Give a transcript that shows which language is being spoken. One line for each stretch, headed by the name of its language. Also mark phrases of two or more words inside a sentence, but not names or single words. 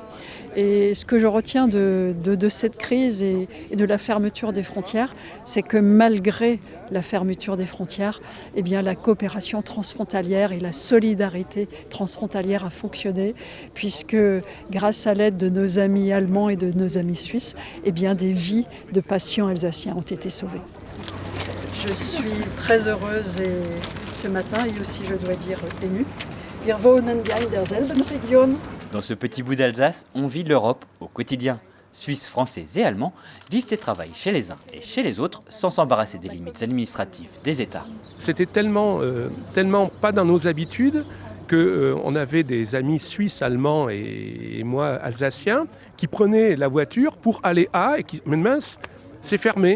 French: Et ce que je retiens de cette crise et de la fermeture des frontières, c'est que malgré la fermeture des frontières, la coopération transfrontalière et la solidarité transfrontalière a fonctionné, puisque grâce à l'aide de nos amis allemands et de nos amis suisses, des vies de patients alsaciens ont été sauvées. Je suis très heureuse et ce matin, et aussi je dois dire émue.
German: Wir wohnen ja in derselben Region.
French: Dans ce petit bout d'Alsace, on vit l'Europe au quotidien. Suisses, Français et Allemands vivent et travaillent chez les uns et chez les autres sans s'embarrasser des limites administratives des États. C'était tellement pas dans nos habitudes qu'on avait des amis suisses, allemands et moi alsaciens qui prenaient la voiture pour aller à et qui, mais mince, c'est fermé.